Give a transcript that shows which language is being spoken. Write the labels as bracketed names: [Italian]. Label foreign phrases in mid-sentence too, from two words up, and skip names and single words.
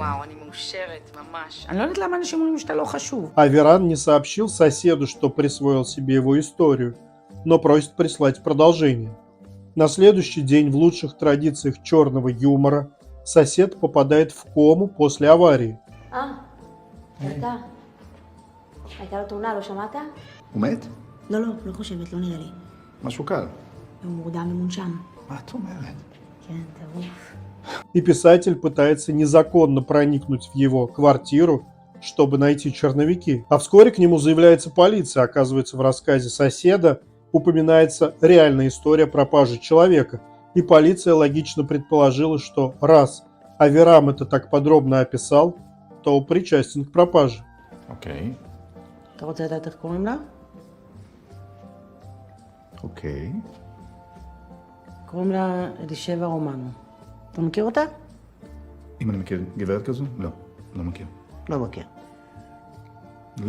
[Hebrew] וואו, אני מאושרת, ממש. אני לא יודעת למה אנשים אומרים שאתה לא חשוב. [Russian] Аверам не сообщил соседу, что присвоил себе его историю, но просит прислать продолжение. На следующий день в лучших традициях черного юмора сосед попадает в кому после аварии. [Hebrew] הייתה לו תאונה, לא שמעת? הוא מת? לא, לא חושבת, לא נראה לי. משהו קל. הוא מורדם ומונשם. מה את אומרת? כן, טירוף. [Russian] И писатель пытается незаконно проникнуть в его квартиру, чтобы найти черновики. А вскоре к нему заявляется полиция. Оказывается, в рассказе соседа упоминается реальная история пропажи человека. И полиция логично предположила, что раз Аверам это так подробно описал, то причастен к пропаже. [Hebrew] אוקיי. אתה רוצה לדעת איך קוראים לה? אוקיי. קוראים לה אלישבע רומנו. אתה מכיר אותה? אם אני מכיר גברת כזו? לא. לא מכיר. לא מכיר. לא?